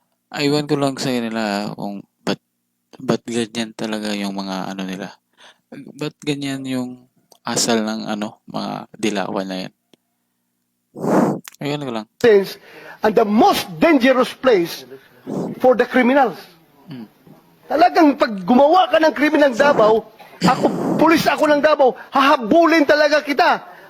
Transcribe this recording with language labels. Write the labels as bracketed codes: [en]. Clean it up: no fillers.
[tl] Aywan ko lang sa kanila kung ba't ganyan talaga yung mga ano nila. Ba't ganyan yung asal ng mga dilawan na yan. Aywan ko lang. [en] And the most dangerous place for the criminals. [tl] Talagang pag gumawa ka ng krimen ng Davao, pulis ako ng Davao, hahabulin talaga kita.